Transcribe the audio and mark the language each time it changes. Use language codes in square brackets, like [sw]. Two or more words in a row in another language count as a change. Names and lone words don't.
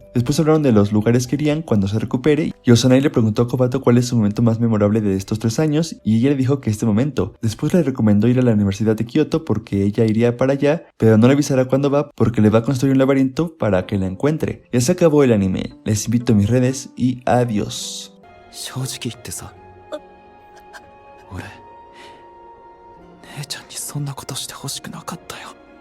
[es] Después hablaron de los lugares que irían cuando se recupere, y Osanai le preguntó a Kobato cuál es su momento más memorable de estos 3 años, y ella le dijo que este momento. Después le recomendó ir a la Universidad de Kioto porque ella iría para allá, pero no le avisará cuándo va porque le va a construir un laberinto para que la encuentre. Ya se acabó el anime, les invito a mis redes y adiós. [ja] 正直言ってさ、俺姉ちゃんにそんなことしてほしくなかったよ。